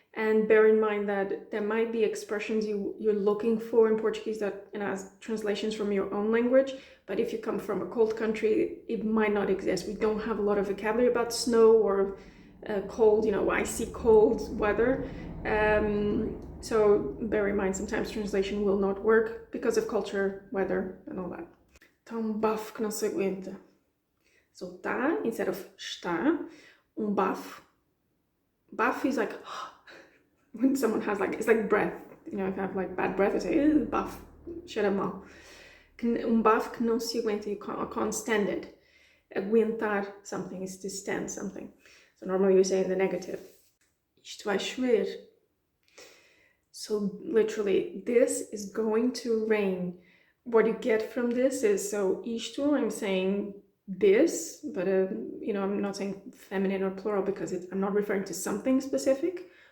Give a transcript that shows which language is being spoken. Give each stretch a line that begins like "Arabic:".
English: And bear in mind that there might be expressions you're looking for in Portuguese that, you know, as translations from your own language, but if you come from a cold country, it might not exist. We don't have a lot of vocabulary about snow or cold, you know, icy cold weather. So bear in mind, sometimes translation will not work because of culture, weather, and all that.
Portuguese: Então, bafo que não se aguenta.
English: So, tá, instead of está, bafo. Bafo is like, when someone has like, it's like breath, you know, if I have like bad breath, I say,
Portuguese: bafo, cheira mal. Bafo que não se aguenta,
English: you can't stand it. Aguentar something is to stand something. So normally you say in the negative,
Portuguese: isto vai chover.
English: So literally, this is going to rain. What you get from this is, so isto, I'm saying this, but you know, I'm not saying feminine or plural because I'm not referring to something specific.